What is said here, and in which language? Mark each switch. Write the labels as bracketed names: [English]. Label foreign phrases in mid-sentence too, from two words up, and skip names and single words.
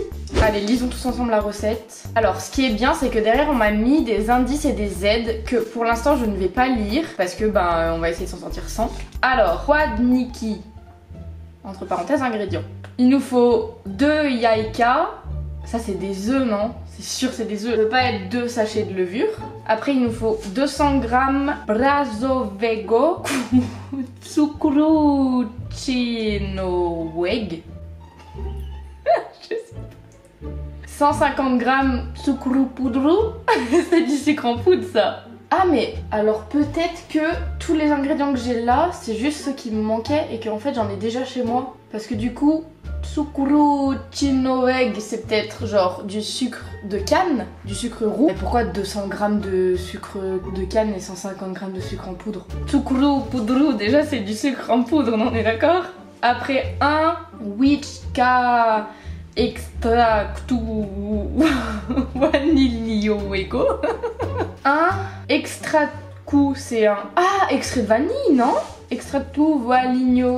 [French] Allez, lisons tous ensemble la recette. Alors ce qui est bien c'est que derrière on m'a mis des indices et des aides que pour l'instant je ne vais pas lire parce que on va essayer de s'en sortir sans. Alors, składniki, entre parenthèses ingrédients. Il nous faut 2 jajka. Ça c'est des œufs, non? C'est sûr c'est des œufs. Ça peut pas être 2 sachets de levure. Après il nous faut 200 g [Polish] brązowego cukru czynnego. 150 g cukru pudru. [French] C'est du sucre en poudre ça. Ah mais alors peut-être que tous les ingrédients que j'ai là c'est juste ceux qui me manquaient et qu'en fait j'en ai déjà chez moi. Parce que du coup [Polish] cukru czynnego [French] c'est peut-être genre du sucre de canne, du sucre roux. Mais pourquoi 200 g de sucre de canne et 150 g de sucre en poudre? [Polish] Cukru pudru [French] déjà c'est du sucre en poudre, on est d'accord? Après un [Polish] łyżka extractu vanilliowego. [French] Un extractu, c'est un... Ah, extrait de vanille, non? [Polish] Extractu vanillo.